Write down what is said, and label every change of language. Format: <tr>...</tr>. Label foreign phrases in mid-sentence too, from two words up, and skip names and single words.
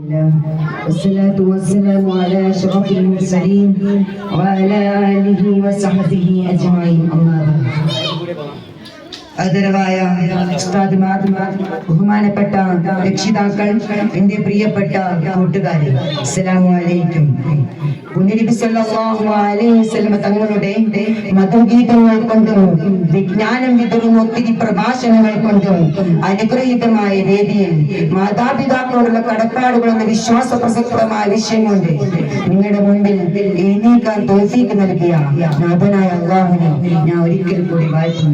<ar>والصلاة والسلام على أشرف المرسلين وعلى آله وصحبه أجمعين. أما بعد.</ar> <ml>ആദരവായ ഉസ്താദുമാർ, ബഹുമാനപ്പെട്ട രക്ഷിതാക്കൾ, എന്റെ പ്രിയപ്പെട്ട കൂട്ടുകാരെ,</ml> <ar>السلام عليكم.</ar> <ml>പുണ്യനബി</ml> <ar>صلى الله عليه وسلم</ar> <ml>തങ്ങളുടെ മധുഗീതങ്ങൾ കൊണ്ടും വിജ്ഞാനം വിതറുന്ന ഒത്തിരി പ്രഭാഷണങ്ങൾ കൊണ്ടും അനുഗ്രഹീതമായ വേദിയിൽ മാതാപിതാക്കളോടുള്ള കടപ്പാടുകൾ എന്ന വിശ്വാസ പ്രസക്തമായ വിഷയം കൊണ്ട് നിങ്ങളുടെ മുൻപിൽ എഴുന്നേൽക്കാൻ തൗഫീഖ് നൽകിയ നാഥനായ അല്ലാഹുവിനെ ഞാൻ ഒരിക്കൽ കൂടി വാഴ്ത്തുന്നു.</ml>